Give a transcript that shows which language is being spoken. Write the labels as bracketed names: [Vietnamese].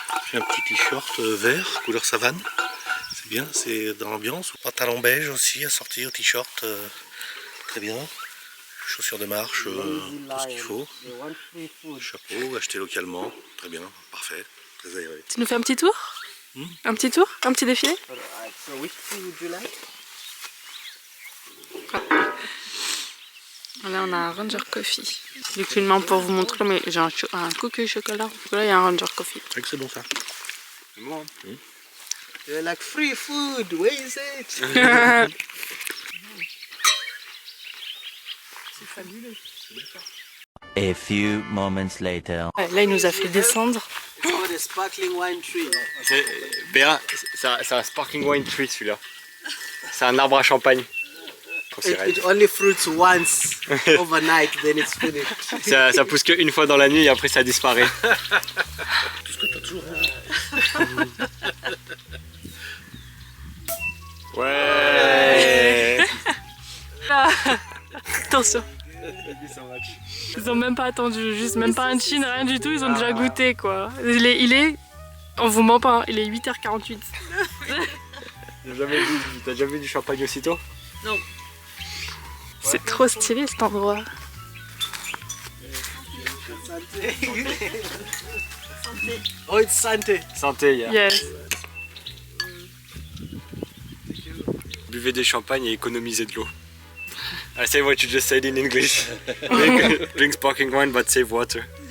[French] J'ai un petit t-shirt vert, couleur savane. C'est bien, c'est dans l'ambiance. Pantalon beige aussi, assorti au t-shirt. Très bien. Chaussures de marche, tout ce qu'il faut. [English] They want free food. [French] Chapeau, acheté localement. Très bien, parfait. Très aéré. Tu nous fais un petit tour? Un petit tour? Un petit défilé? [English] Alright, so which food would you like? [French] Là on a un Ranger Coffee. J'ai qu'une main pour vous montrer, mais j'ai un cookie chocolat. Là il y a un Ranger Coffee. C'est vrai que c'est bon ça. C'est bon, hein. [English] They're like free food. Where is it? [French] C'est fabuleux. [English] A few moments later. [French] Là il nous a fait descendre. [English] It's called a sparkling wine tree. [French] Béa, c'est un [English] sparkling wine tree [French] celui-là. C'est un arbre à champagne. Quand c'est raide. [English] It only fruits once overnight, then it's finished. [French] Ça pousse qu'une fois dans la nuit et après ça disparaît. Ouais. Attention. Ils ont même pas attendu, juste même pas un chin, rien du tout, ils ont déjà goûté quoi. Il est, on vous ment pas, hein, il est 8h48. T'as jamais vu du champagne aussitôt? Non. C'est trop stylé cet endroit. [English] Oh, it's Sante. [French] Santé, yeah. [English] Yes. [French] Buvez des champagnes et économisez de l'eau. [English] I say what you just said in English. Drink sparkling wine but save water.